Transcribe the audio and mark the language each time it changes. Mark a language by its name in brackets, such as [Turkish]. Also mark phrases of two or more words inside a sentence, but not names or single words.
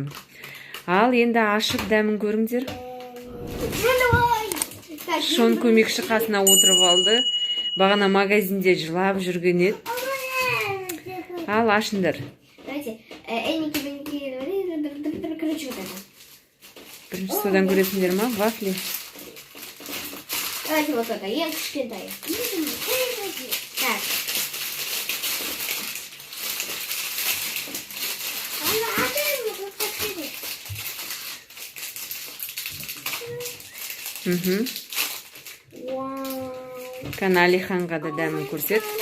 [Kazakh] Ал енді ашып дәмін көріңдер. Шон көмекші қасына отырып алды. Бағана магазинде жылап жүрген еді. Ал ашыңдар. Бірінші содан көресіңдер ма? Вафли. [Russian] Давайте вот это, [Kazakh] ең кішкентай. Так. Алиханға да дәмін көрсет.